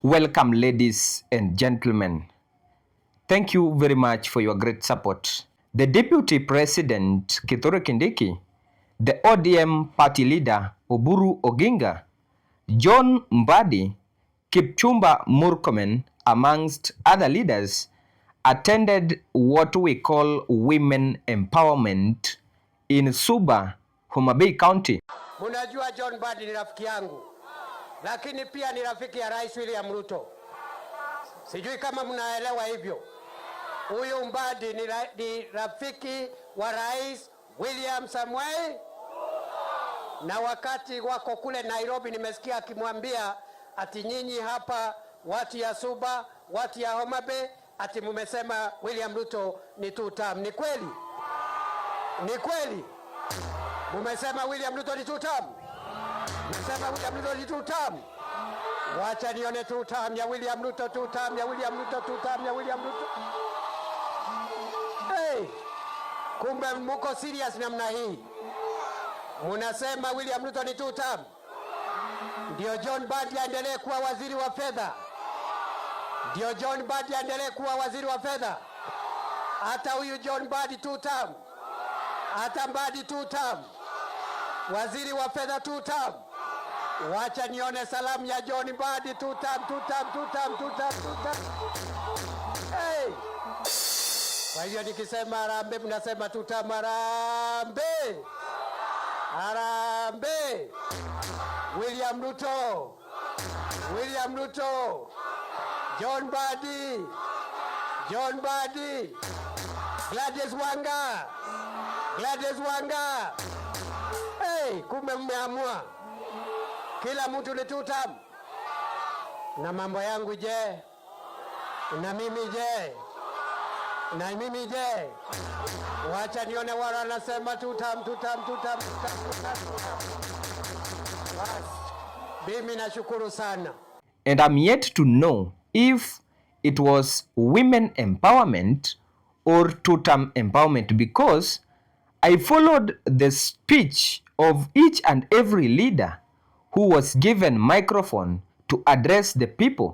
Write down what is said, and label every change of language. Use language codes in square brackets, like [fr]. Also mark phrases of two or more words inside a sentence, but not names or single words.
[en] Welcome, ladies and gentlemen. Thank you very much for your great support. The Deputy President Kindiki, the ODM party leader Oburu Oginga, John Mbadi, Kipchumba Murkomen, amongst other leaders, attended what we call women empowerment in Suba, Homa Bay County. [sw] Munajua John Mbadi ni rafiki yangu, lakini pia ni rafiki ya Rais William Ruto. Sijui kama mnaelewa hivyo. Huyu Mbadi ni rafiki wa Rais William Samuel, na wakati wako kule Nairobi nimesikia akimwambia ati nyinyi hapa watu ya Suba, watu ya Homa Bay, ati mumesema William Ruto ni [en] two term. [sw] Ni kweli? Ni kweli? Mumesema William Ruto ni [en] two term? [sw] Mumesema William Ruto ni [en] two term? [sw] Wacha nione [en] two term [sw] ya William Ruto, [en] two term [sw] ya William Ruto, [en] two term [sw] ya William Ruto. Hey, kumbe muko serious namna hii. Munasema William Ruto ni [en] two term. [sw] Ndio John Mbadi aendelee kuwa waziri wa fedha. Ndio John Mbadi aendelee kuwa waziri wa fedha. Hata huyu John Mbadi [en] two term. [sw] Hata Mbadi [en] two term. [sw] Waziri wa fedha [en] two term. [sw] Wacha nione salamu ya John Mbadi [en] two term, two term, two term, two term, two term. [sw] Hey! Kwa hiyo nikisema harambee mnasema [en] two term. [sw] Harambee! Harambee! William Ruto! William Ruto! John Mbadi! John Mbadi! Gladys Wanga! Gladys Wanga! Hey, kumbe mmeamua kila mtu ni [en] two term. [sw] Na mambo yangu je? Na mimi je? Na mimi je? Wacha nione wala nasema [en] two term, two term, two term, two term, two term. [sw] Mimi nashukuru sana. [en] And I'm yet to know if it was women empowerment or two-term empowerment, because I followed the speech of each and every leader who was given microphone to address the people.